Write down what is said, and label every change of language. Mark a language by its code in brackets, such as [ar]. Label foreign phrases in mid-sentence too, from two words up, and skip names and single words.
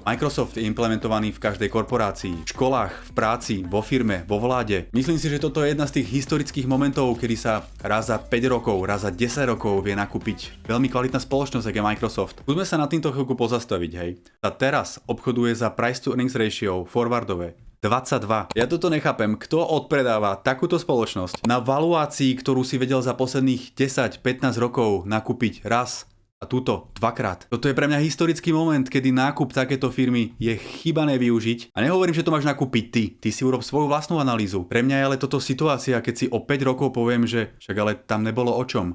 [sk] Microsoft je implementovaný v každej korporácii, v školách, v práci, vo firme, vo vláde. Myslím si, že toto je jedna z tých historických momentov, kedy sa raz za 5 rokov, raz za 10 rokov vie nakúpiť veľmi kvalitná spoločnosť, ako je Microsoft. Skúsme sa na týmto chvíľku pozastaviť, hej. A teraz obchoduje za [en] price to earnings ratio [sk] forwardové 22. Ja toto nechápem, kto odpredáva takúto spoločnosť na valuácii, ktorú si vedel za posledných 10-15 rokov nakúpiť raz a túto dvakrát. Toto je pre mňa historický moment, kedy nákup takéto firmy je chybané využiť. A nehovorím, že to máš nakúpiť ty. Ty si urob svoju vlastnú analýzu. Pre mňa je ale toto situácia, keď si o 5 rokov poviem, že však ale tam nebolo o čom.